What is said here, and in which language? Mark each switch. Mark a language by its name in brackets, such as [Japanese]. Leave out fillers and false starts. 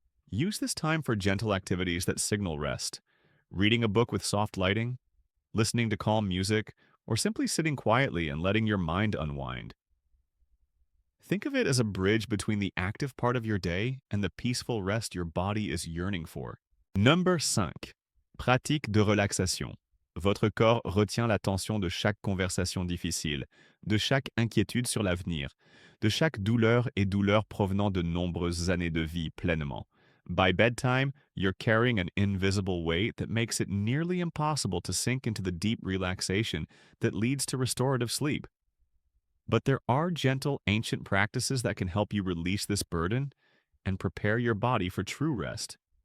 [English] Use this time for gentle activities that signal rest. Reading a book with soft lighting, listening to calm music, or simply sitting quietly and letting your mind unwind. Think of it as a bridge between the active part of your day and the peaceful rest your body is yearning for. Number 5. [French] Pratique de relaxation. Votre corps retient l'attention de chaque conversation difficile, de chaque inquiétude sur l'avenir, de chaque douleur et douleur provenant de nombreuses années de vie pleinement. [English] By bedtime, you're carrying an invisible weight that makes it nearly impossible to sink into the deep relaxation that leads to restorative sleep. But there are gentle, ancient practices that can help you release this burden and prepare your body for true rest.